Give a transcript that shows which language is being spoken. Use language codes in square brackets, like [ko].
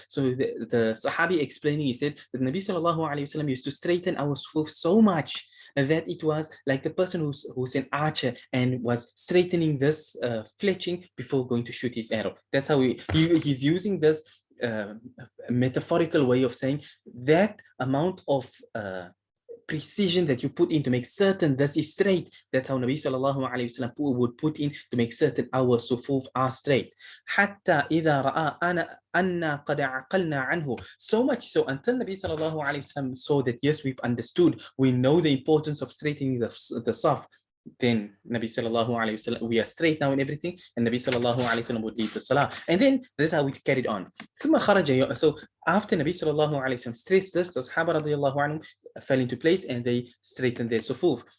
[en] So the Sahabi explaining, he said that Nabi sallallahu alayhi wasallam used to straighten our sufuf so much that it was like the person who's an archer and was straightening this fletching before going to shoot his arrow. That's how he's using this metaphorical way of saying that amount of precision that you put in to make certain this is straight. That's how Nabi sallallahu alayhi wasallam would put in to make certain our sufuf are straight. [ar] حتى إذا رأى أن قد عقلنا عنه. [en] So much so until Nabi sallallahu alayhi wasallam saw that yes, we've understood, we know the importance of straightening the saf. Then Nabi sallallahu alayhi wasallam, we are straight now and everything, and Nabi sallallahu alayhi wasallam would lead the salah. And then this is how we carried on. So after Nabi sallallahu alayhi wasallam stressed this, the Sahaba radiallahu anhum fell into place and they straightened their sufuf.